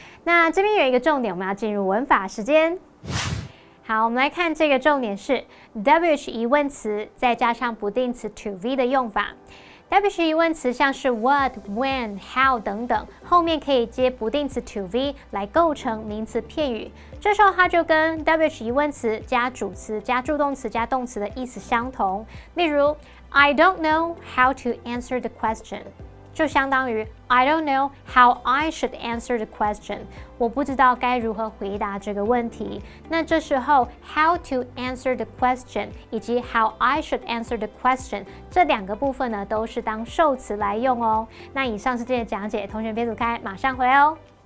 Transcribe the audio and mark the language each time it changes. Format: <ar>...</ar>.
<zh>那这边有一个重点，我们要进入文法时间。好，我们来看这个重点是 WH 疑问词再加上不定词 to V 的用法。 WH 疑问词像是 what、when、how 等等，后面可以接不定词 to V 来构成名词片语。这时候它就跟 WH 疑问词加主词加助动词加动词的意思相同。例如</zh> <en>I don't know how to answer the question。</en> <zh>就相当于</zh> <en>I don't know how I should answer the question。</en> <zh>我不知道该如何回答这个问题。那这时候</zh> <en>how to answer the question</en> <zh>以及</zh> <en>how I should answer the question</en> <zh>这2个部分呢，都是当受词来用哦。那以上是这些讲解，同学别走开，马上回来哦。</zh>